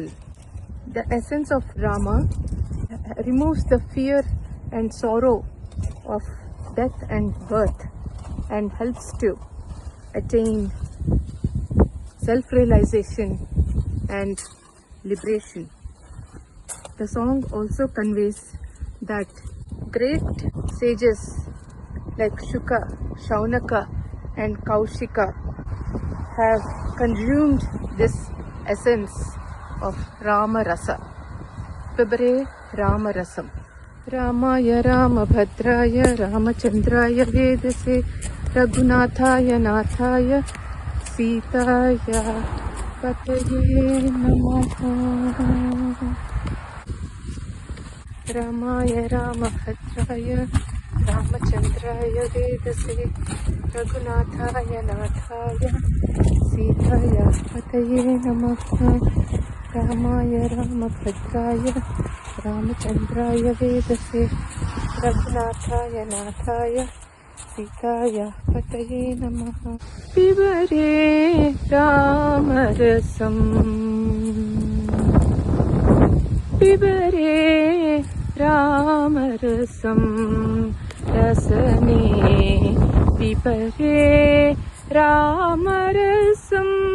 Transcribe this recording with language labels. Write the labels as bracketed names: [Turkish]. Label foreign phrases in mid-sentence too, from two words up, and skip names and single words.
[English] The essence of Rama removes the fear and sorrow of death and birth and helps to attain self-realization and liberation. The song also conveys that great sages like Shuka, Shaunaka and Kaushika have consumed this essence of Rama Rasa. [Sanskrit] Pibare Rama Rasam. Ramaya Ramabhadraya Ramachandraya Vedase Raghunathaya Nathaya Sitaya Pataye Namaha. Ramaya Ramabhadraya Ramachandraya Vedase Raghunathaya Nathaya Sitaya Pataye Namaha. Ramaya Ramabhadraya Ramachandraya Vedase Raghunathaya Nathaya Sitaya Pataye Namaha. Pibare Ramarasam, Pibare Ramarasam, Rasane Pibare Ramarasam,